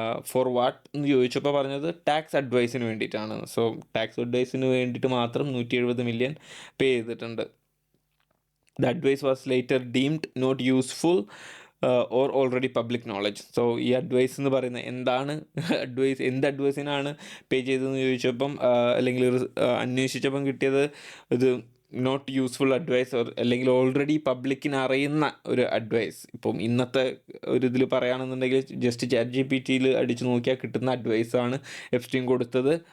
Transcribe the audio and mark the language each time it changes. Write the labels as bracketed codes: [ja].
[en] for what [ml] എന്ന് ചോദിച്ചപ്പോൾ പറഞ്ഞത് ടാക്സ് അഡ്വൈസിന് വേണ്ടിയിട്ടാണ്. സോ ടാക്സ് അഡ്വൈസിന് വേണ്ടിയിട്ട് മാത്രം 170 മില്യൺ പേ ചെയ്തിട്ടുണ്ട്. [en] The advice was later deemed not useful or already public knowledge. [ml] So ഈ അഡ്വൈസ് എന്ന് പറയുന്നത് എന്താണ്, അഡ്വൈസ് എന്ത് അഡ്വൈസിനാണ് പേ ചെയ്തതെന്ന് ചോദിച്ചപ്പം അല്ലെങ്കിൽ അന്വേഷിച്ചപ്പം കിട്ടിയത് ഇത് നോട്ട് യൂസ്ഫുൾ അഡ്വൈസ് അല്ലെങ്കിൽ ഓൾറെഡി പബ്ലിക്കിന് അറിയുന്ന ഒരു അഡ്വൈസ്. ഇപ്പം ഇന്നത്തെ ഒരു ഇതിൽ പറയുകയാണെന്നുണ്ടെങ്കിൽ ജസ്റ്റ് ChatGPT അടിച്ചു നോക്കിയാൽ കിട്ടുന്ന അഡ്വൈസാണ് എപ്സ്റ്റീൻ കൊടുത്തത്.